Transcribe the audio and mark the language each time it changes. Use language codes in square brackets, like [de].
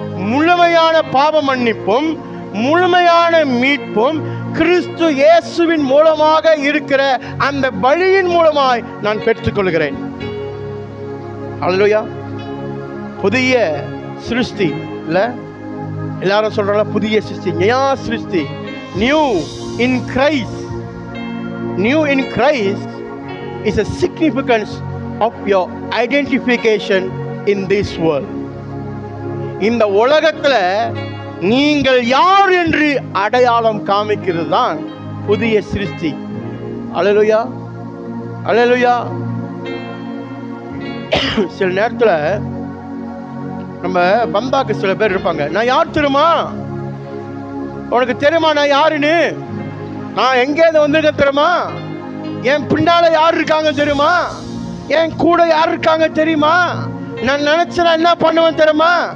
[ta] முழுமையான பாவ மன்னிப்பும் முழுமையான மீட்பும் கிறிஸ்து இயேசுவின் மூலமாக இருக்கிற அந்த பலியின் மூலமாய் நான் பெற்றுக்கொள்கிறேன். அல்லேலூயா. புதிய சிருஷ்டி இல்ல, எல்லாரும் சொல்றாங்க புதிய சிருஷ்டி, நயா சிருஷ்டி, [en] New in Christ. New in Christ is a significance of your identification in this world. [ta] இந்த உலகத்துல நீங்கள் யார் என்று அடையாளம் காமிக்கிறது தான் புதிய சிருஷ்டி. அல்லேலூயா, அல்லேலூயா. சில நேரத்தில் நம்ம பந்தாக்கு சில பேர் இருப்பாங்க, நான் யார் தெரியுமா, உனக்கு தெரியுமா நான் யாருன்னு, நான் எங்கேருந்து வந்திருக்கேன் தெரியுமா, என் பின்னால யார் இருக்காங்க தெரியுமா, என் கூட யார் இருக்காங்க தெரியுமா, நான் நினைச்சா என்ன பண்ணுவேன் தெரியுமா.